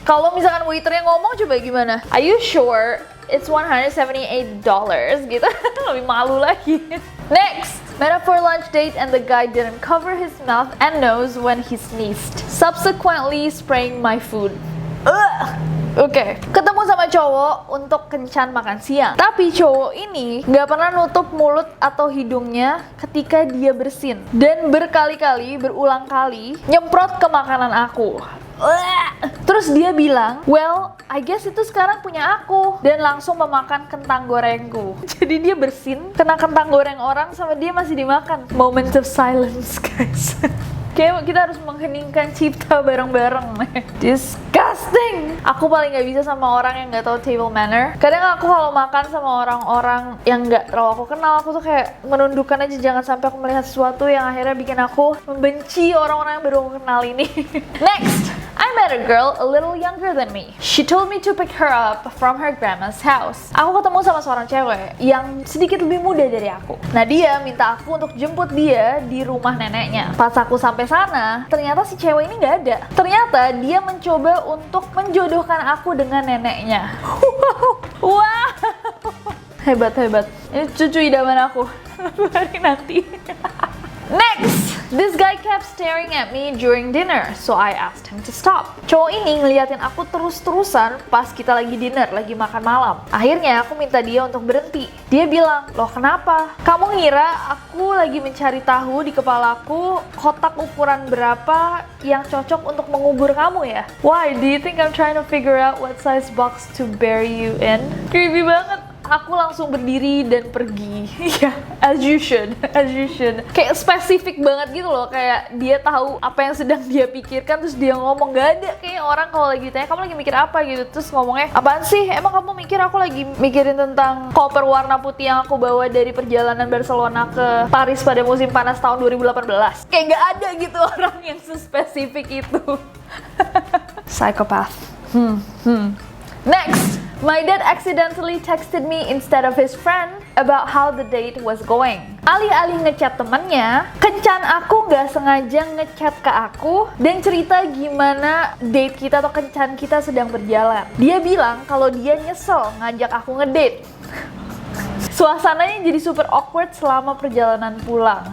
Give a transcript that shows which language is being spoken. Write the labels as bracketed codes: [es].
[id] Kalau misalkan waiternya ngomong, coba gimana? [en] Are you sure it's $178 [id] gitu? Lebih malu lagi. Next! [en] Met up for lunch date and the guy didn't cover his mouth and nose when he sneezed, subsequently spraying my food. [id] Oke, ketemu sama cowok untuk kencan makan siang. Tapi cowok ini nggak pernah nutup mulut atau hidungnya ketika dia bersin. Dan berkali-kali, berulang kali, nyemprot ke makanan aku. Terus dia bilang, [en] well, I guess [id] itu sekarang punya aku. Dan langsung memakan kentang gorengku. Jadi dia bersin, kena kentang goreng orang sama dia masih dimakan. [en] Moment of silence, guys. [id] Kayak kita harus mengheningkan cipta bareng-bareng. [en] Disgusting. [id] Aku paling gak bisa sama orang yang gak tahu table manner. Kadang aku kalau makan sama orang-orang yang gak terlalu aku kenal, aku tuh kayak menundukkan aja, jangan sampai aku melihat sesuatu yang akhirnya bikin aku membenci orang-orang yang baru aku kenal ini. [en] Next, I met a girl a little younger than me. She told me to pick her up from her grandma's house. [id] Aku ketemu sama seorang cewek yang sedikit lebih muda dari aku. Nah dia minta aku untuk jemput dia di rumah neneknya. Pas aku sampai sana, ternyata si cewek ini nggak ada. Ternyata dia mencoba untuk menjodohkan aku dengan neneknya. Wow, hebat. Ini cucu idaman aku. Hari nanti. [en] Next, this guy kept staring at me during dinner, so I asked him to stop. [id] Cowok ini ngeliatin aku terus-terusan pas kita lagi dinner, lagi makan malam. Akhirnya aku minta dia untuk berhenti. Dia bilang, loh kenapa? Kamu ngira aku lagi mencari tahu di kepalaku kotak ukuran berapa yang cocok untuk mengubur kamu ya? [en] Why, do you think I'm trying to figure out what size box to bury you in? [id] Creepy banget. Aku langsung berdiri dan pergi. Ya, [en] as you should. [id] Kayak spesifik banget gitu loh, kayak dia tahu apa yang sedang dia pikirkan terus dia ngomong. Gak ada kayak orang kalau lagi tanya kamu lagi mikir apa gitu, terus ngomongnya apaan sih? Emang kamu mikir aku lagi mikirin tentang koper warna putih yang aku bawa dari perjalanan Barcelona ke Paris pada musim panas tahun 2018. Kayak gak ada gitu orang yang sespesifik itu. Psychopath. [en] Next, my dad accidentally texted me instead of his friend about how the date was going. [id] Alih-alih ngechat temannya, kencan aku nggak sengaja ngechat ke aku dan cerita gimana date kita atau kencan kita sedang berjalan. Dia bilang kalau dia nyesel ngajak aku ngedate. Suasananya jadi super awkward selama perjalanan pulang.